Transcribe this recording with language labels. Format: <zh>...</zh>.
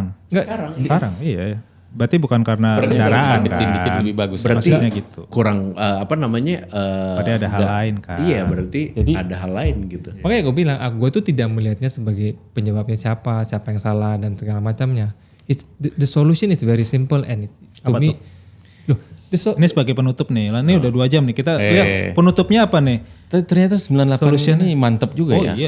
<id>Sekarang iya. Berarti bukan karena kendaraan kan. Dikit lebih bagus. berarti Maksudnya gitu. kurang Berarti ada hal lain kan. Iya berarti ada hal lain gitu. makanya gue bilang, gue tuh tidak melihatnya sebagai penyebabnya siapa yang salah dan segala macamnya.</id> <en>The solution is very simple and to me.</en> <id>Loh, Ini sebagai penutup nih. Lah ini udah 2 jam nih. Kita lihat penutupnya apa nih? Ternyata 98 ini mantep juga ya.</id>